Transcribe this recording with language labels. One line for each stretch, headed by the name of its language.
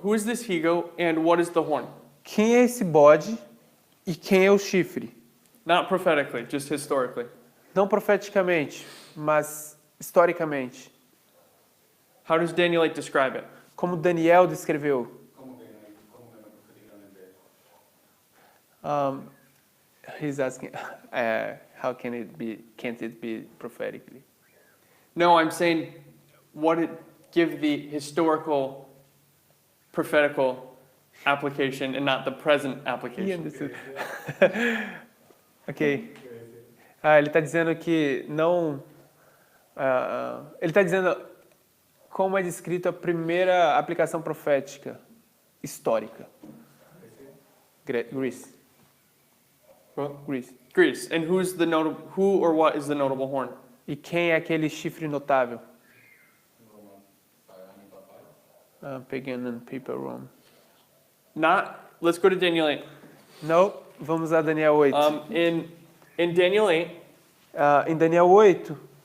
English: Who is this he-goat and what is the horn?
Portuguese: Quem é esse bode e quem é o chifre?
English: Not prophetically, just historically.
Portuguese: Não profeticamente, mas historicamente.
English: How does Daniel 8 describe it?
Portuguese: Como Daniel descreveu.
English: He's asking, how can it be? Can't it be prophetically? No, I'm saying what it give the historical prophetical application and not the present He application. understood. Ok.
Portuguese: Ele está dizendo que não. Ele está dizendo como é descrito a primeira aplicação profética histórica.
English: Greece. What? Greece. Greece. And who or what is the notable horn?
Portuguese: E quem é aquele chifre notável?
English: Pagan and people Rome. Let's go to Daniel 8.
Portuguese: Não, vamos a Daniel 8.
English: In Daniel 8,
Portuguese: Em Daniel 8,